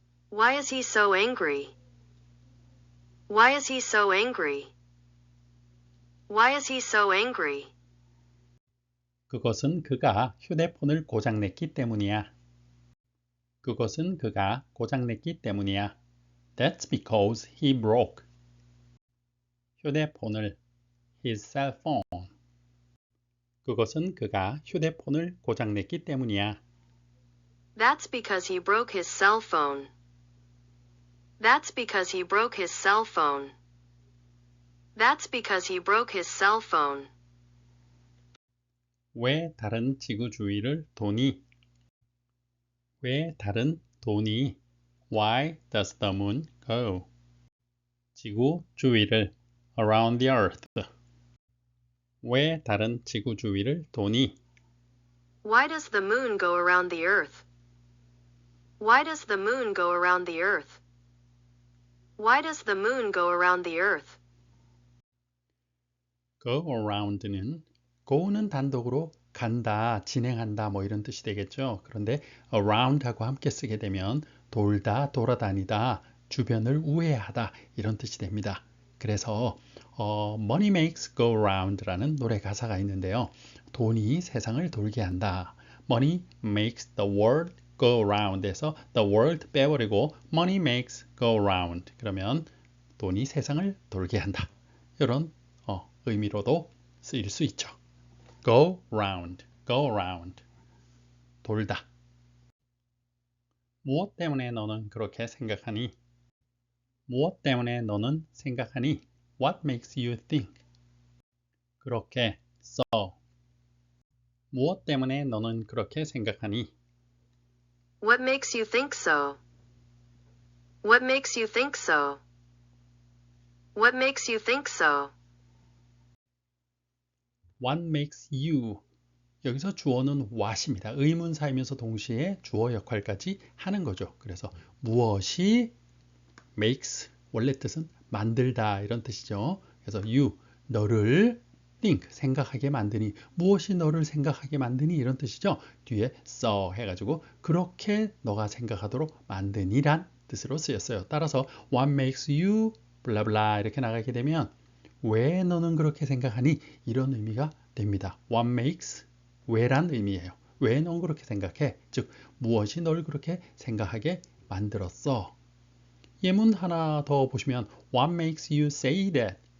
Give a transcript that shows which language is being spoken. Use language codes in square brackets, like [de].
[en] Why is he so angry? Why is he so angry? Why is he so angry? [ko] 그것은 그가 휴대폰을 고장냈기 때문이야. 그것은 그가 고장냈기 때문이야. [en] That's because he broke. [ko] 휴대폰을 [en] his cell phone. [ko] 그것은 그가 휴대폰을 고장냈기 때문이야. [en] That's because he broke his cell phone. That's because he broke his cell phone. That's because he broke his cell phone. [ko] 왜 다른 지구 주위를 도니? 왜 다른 도니? [en] Why does the moon go? [ko] 지구 주위를 [en] around the earth. [ko] 왜 다른 지구 주위를 도니? [en] Why does the moon go around the earth? Why does the moon go around the earth? Why does the moon go around the earth? [ko] go around는 go는 단독으로 간다, 진행한다 뭐 이런 뜻이 되겠죠. 그런데 around하고 함께 쓰게 되면 돌다, 돌아다니다, 주변을 우회하다 이런 뜻이 됩니다. 그래서 Money Makes Go Round라는 노래 가사가 있는데요. 돈이 세상을 돌게 한다. [en] Money makes the world go round에서 the world [ko] 빼버리고 [en] money makes go round [ko] 그러면 돈이 세상을 돌게 한다. 이런 의미로도 쓰일 수 있죠. [en] go round, go round [ko] 돌다. 무엇 때문에 너는 그렇게 생각하니? 무엇 때문에 너는 생각하니? [en] What makes you think? [ko] 그렇게 so 무엇 때문에 너는 그렇게 생각하니? [en] What makes you think so? What makes you think so? What makes you think so? What makes you [ko] 여기서 주어는 what입니다. 의문사이면서 동시에 주어 역할까지 하는 거죠. 그래서 무엇이 makes 원래 뜻은 만들다 이런 뜻이죠. 그래서 you 너를 think 생각하게 만드니 무엇이 너를 생각하게 만드니 이런 뜻이죠. 뒤에 so 해가지고 그렇게 너가 생각하도록 만드니란 뜻으로 쓰였어요. 따라서 [en] what makes you [ko] 블라블라 이렇게 나가게 되면 왜 너는 그렇게 생각하니 이런 의미가 됩니다. what makes 왜란 의미예요. 왜 넌 그렇게 생각해? 즉 무엇이 널 그렇게 생각하게 만들었어? 예문 하나 더 보시면 [en] What makes you say that?